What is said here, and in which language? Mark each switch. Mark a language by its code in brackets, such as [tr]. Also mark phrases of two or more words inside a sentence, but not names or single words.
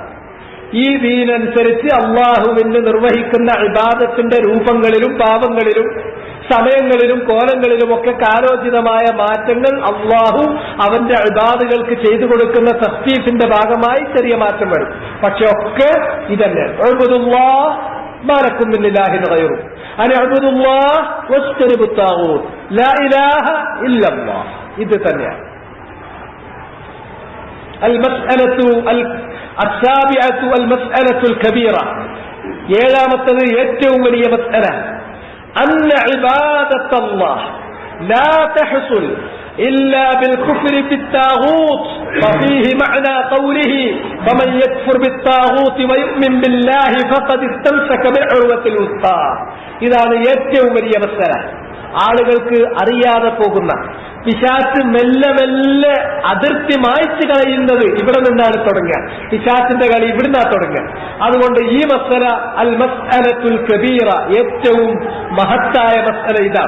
[ml] ഈ ദീനനുസരിച്ച് അള്ളാഹുവിന് നിർവഹിക്കുന്ന ഇബാദത്തിന്റെ രൂപങ്ങളിലും പാപങ്ങളിലും സമയങ്ങളിലും കോലങ്ങളിലും ഒക്കെ കാലോചിതമായ മാറ്റങ്ങൾ അള്ളാഹു അവന്റെ ഇബാദുകൾക്ക് ചെയ്തു കൊടുക്കുന്ന തഖ്ഫീഫിന്റെ ഭാഗമായി ചെറിയ മാറ്റം വരും. പക്ഷെ ഒക്കെ ഇതന്നെ, [ar] اعبدوا الله ما لكم من إله غيره أن اعبدوا الله واجتنبوا الطاغوت لا إله إلا الله, [ml] ഇത് തന്നെയാണ്. [ar] السابعة المسألة الكبيرة, [ml] ഏഴാമത്തത് ഏറ്റവും വലിയ മസ്അല, [ar] أن عبادة الله لا تحصل إلا بالكفر بالطاغوت ففيه معنى قوله فمن يكفر بالطاغوت ويؤمن بالله فقد استمسك بالعروة الوثقى. [ml] ഇതാണ് ഏറ്റവും വലിയ മസല. ആളുകൾക്ക് അറിയാതെ പോകുന്ന പിശാച് മെല്ലെ മെല്ലെ അതിർത്തി മായ്ച്ചു കളയുന്നത് ഇവിടെ നിന്നാണ് തുടങ്ങുക. പിശാചിന്റെ കളി ഇവിടുന്നാണ് തുടങ്ങുക. അതുകൊണ്ട് ഈ മസല [ar] المسألة الكبيرة, [ml] ഏറ്റവും മഹത്തായ മസല ഇതാണ്.